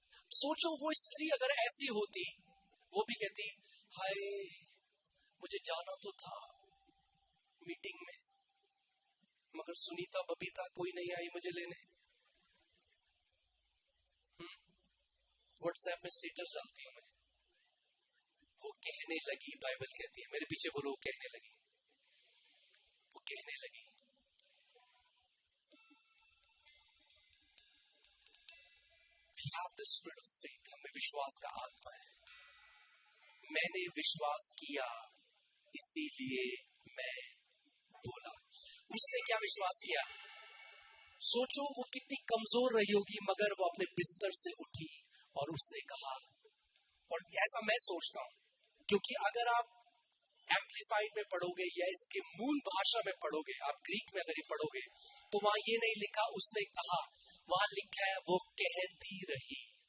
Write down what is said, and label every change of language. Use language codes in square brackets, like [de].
[hi] सोचो वो स्त्री अगर ऐसी होती, वो भी कहती हाय मुझे जाना तो था मीटिंग में, मगर सुनीता बबीता कोई नहीं आई मुझे लेने। व्हाट्सएप में स्टेटस डालती हूं मैं। वो कहने लगी, बाइबल कहती है, मेरे पीछे बोलो, वो कहने लगी, वो कहने लगी। [en] We have the spirit of faith, [hi] हमें विश्वास का आत्मा है। मैंने विश्वास किया इसीलिए मैं बोला। उसने क्या विश्वास किया? सोचो वो कितनी कमजोर रही होगी, मगर वो अपने बिस्तर से उठी और उसने कहा। और ऐसा मैं सोचता हूं, क्योंकि अगर आप एम्पलीफाइड में पढ़ोगे या इसके मूल भाषा में पढ़ोगे, आप ग्रीक में अगर ये पढ़ोगे, तो वहां ये नहीं लिखा उसने कहा, वहां लिखा है वो कहती रही।